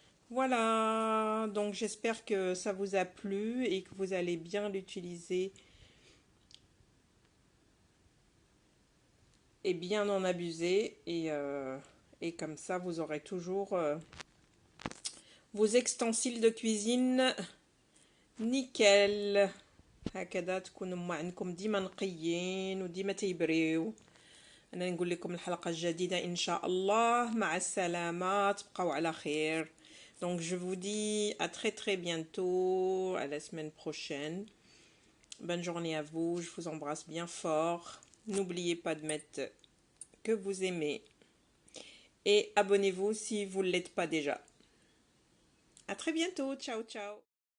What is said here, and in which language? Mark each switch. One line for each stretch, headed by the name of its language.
French: Voilà, donc j'espère que ça vous a plu et que vous allez bien l'utiliser et bien en abuser. Et comme ça, vous aurez toujours vos ustensiles de cuisine نيكل.
Arabic: هكذا تكونوا ما عندكم ديما نقيين وديما تيبريو. انا نقول لكم الحلقه الجديده ان شاء الله. مع السلامه، تبقوا على خير.
French: Donc je vous dis à très très bientôt, à la semaine prochaine. Bonne journée à vous, je vous embrasse bien fort. N'oubliez pas de mettre que vous aimez et abonnez-vous si vous ne l'êtes pas déjà. À très bientôt, ciao ciao.